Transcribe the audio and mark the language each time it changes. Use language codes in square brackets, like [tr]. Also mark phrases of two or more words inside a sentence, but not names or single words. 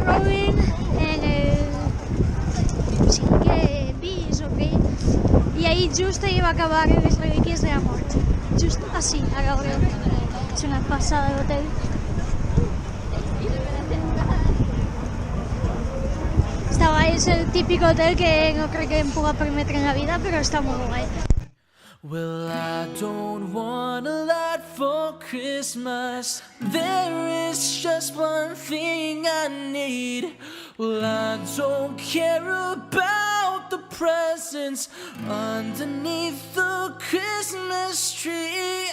[ca] Rowling en el 5è pis o què, i ahir just ahir va acabar les relíquies de la mort, just així, a veure, és una passada d'hotel. És el típic hotel que no crec que em pugui permetre en la vida, però està molt guai. [en] Well, I don't want a lot for Christmas. There is just one thing I need. Well, I don't care about the presents underneath the Christmas tree.